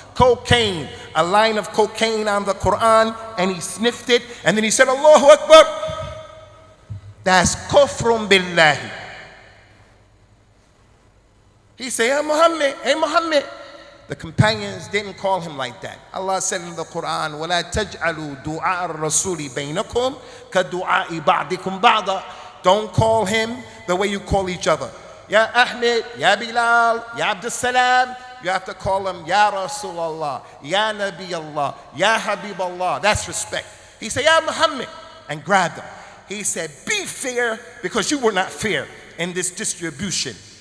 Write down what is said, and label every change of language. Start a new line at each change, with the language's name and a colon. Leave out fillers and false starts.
English: Cocaine, a line of cocaine on the Quran, and he sniffed it, and then he said, Allahu Akbar. That's kufrun billahi. He said, hey Muhammad. The companions didn't call him like that. Allah said in the Quran,
Arabic: وَلَا تَجْعَلُوا دُعَاءَ الرَّسُولِ بَيْنَكُمْ كَدُعَاءِ بَعْضِكُمْ بَعْضًا.
English: Don't call him the way you call each other. Ya Ahmed, Ya Bilal, Ya Abdul Salam. You have to call him Ya Rasulallah, Ya Nabi Allah, Ya Habib Allah. That's respect. He said, Ya Muhammad, and grabbed him. He said, be fair, because you were not fair in this distribution.